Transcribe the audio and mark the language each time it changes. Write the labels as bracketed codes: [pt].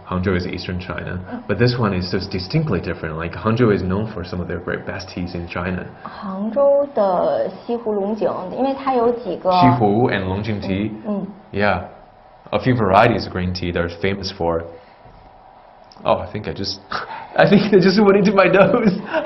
[en] Hangzhou is eastern China, but this one is just distinctly different. Like Hangzhou is known for some of their great best teas in China. [zh] 杭州的西湖龙井，因为它有几个。 [en] 西湖 and Longjing tea. Yeah, a few varieties of green tea they're famous for. Oh, I think I just went into my nose.